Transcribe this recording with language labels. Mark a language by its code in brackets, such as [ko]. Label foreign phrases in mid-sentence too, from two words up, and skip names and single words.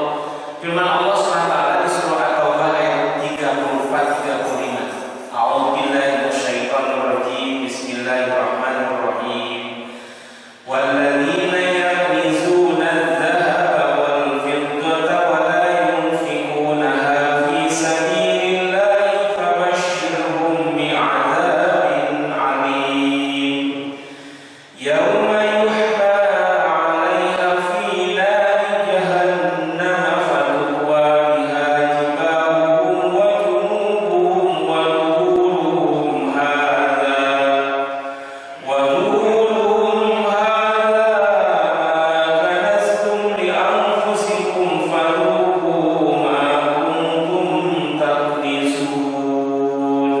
[ms] Firman Allah SWT di surah At-Taubah ayat 34-35. [ar] أعوذ بالله من الشيطان الرجيم. بسم الله الرحمن الرحيم. والذين يكنزون الذهب والفضة ولا ينفقونها في سبيل الله فبشرهم بعذاب أليم. يوم يحمى عليها في نار جهنم فتكوى بها جباههم وجنوبهم وظهورهم هذا وظهورهم هذا ما كنزتم لأنفسكم فذوقوا ما كنتم تكنزون.